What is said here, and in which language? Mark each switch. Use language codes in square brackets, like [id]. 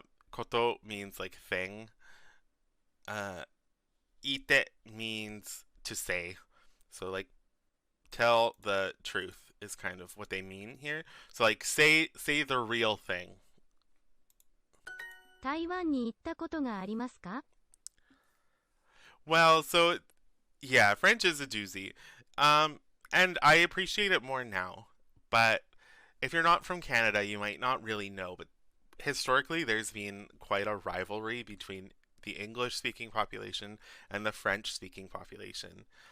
[en] Koto means like thing. Ite means to say. So like tell the truth is kind of what they mean here. So like say the real thing. [ja] 台湾に行ったことがありますか? [en] Well, so yeah, French is a doozy. And I appreciate it more now. But if you're not from Canada, you might not really know, but historically there's been quite a rivalry between the English speaking population and the French speaking population.